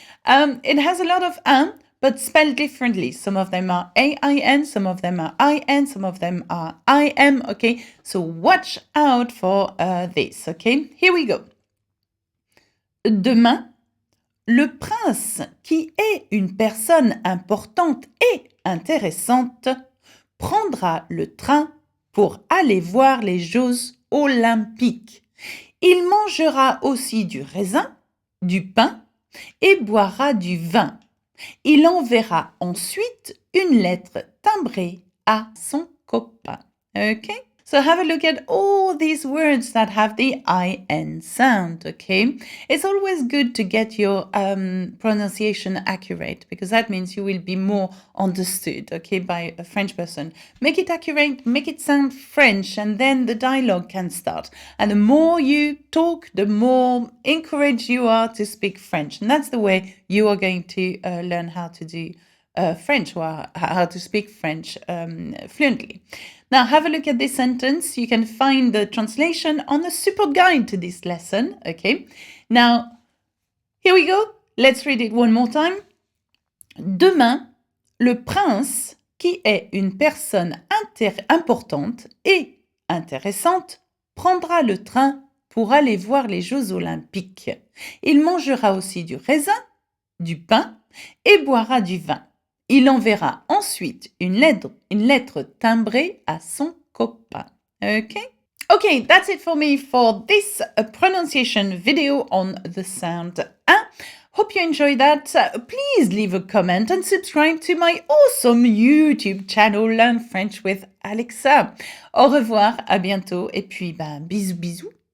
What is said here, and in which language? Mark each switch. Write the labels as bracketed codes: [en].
[en] It has a lot of un, but spelled differently. Some of them are AIN, some of them are IN, some of them are IM. Okay, so watch out for this. Okay, here we go. [fr] Demain, le prince, qui est une personne importante et intéressante, prendra le train pour aller voir les Jeux olympiques. Il mangera aussi du raisin, du pain et boira du vin. Il enverra ensuite une lettre timbrée à son copain. [en] Okay? So have a look at all these words that have the IN sound, okay? It's always good to get your pronunciation accurate, because that means you will be more understood, okay, by a French person. Make it accurate, make it sound French, and then the dialogue can start. And the more you talk, the more encouraged you are to speak French. And that's the way you are going to learn how to do French, or how to speak French fluently. Now, have a look at this sentence. You can find the translation on the support guide to this lesson. Okay. Now, here we go. Let's read it one more time. [fr] Demain, le prince, qui est une personne importante et intéressante, prendra le train pour aller voir les Jeux olympiques. Il mangera aussi du raisin, du pain et boira du vin. Il enverra ensuite une lettre timbrée à son copain. [en] Okay? Okay, that's it for me for this pronunciation video on the sound un. Hope you enjoyed that. Please leave a comment and subscribe to my awesome YouTube channel Learn French with Alexa. [fr] Au revoir, à bientôt et puis bisous bisous.